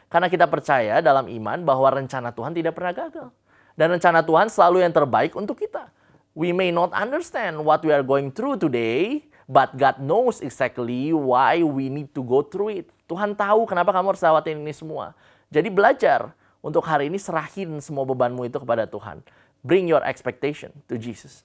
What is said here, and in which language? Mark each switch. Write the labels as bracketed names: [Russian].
[Indonesian] Karena kita percaya dalam iman bahwa rencana Tuhan tidak pernah gagal. Dan rencana Tuhan selalu yang terbaik untuk kita. [English] We may not understand what we are going through today, but God knows exactly why we need to go through it. [Indonesian] Tuhan tahu kenapa kamu harus lewatin ini semua. Jadi belajar untuk hari ini serahin semua bebanmu itu kepada Tuhan. [English] Bring your expectation to Jesus.